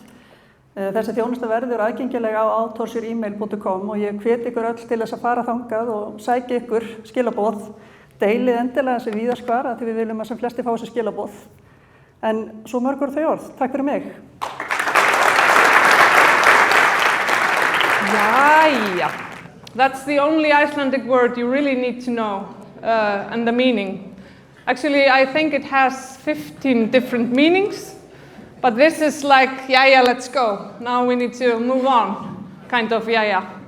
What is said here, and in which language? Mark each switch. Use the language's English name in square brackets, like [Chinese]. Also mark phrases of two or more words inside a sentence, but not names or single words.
[Icelandic] Þessi þjónusta verður aðgengileg á outhorseyouremail.com og ég hvet ykkur öll til þess að fara þangað og sækja ykkur skilaboð. Deilið endilega þessi víðast hvar af því við viljum að sem flesti fá þessi skilaboð. En svo mörg voru þau orð. Takk fyrir mig. Jæja. [English] That's the only Icelandic word you really need to know and the meaning. Actually, I think it has 15 different meanings. But this is like, yeah, let's go. Now we need to move on, kind of, yeah.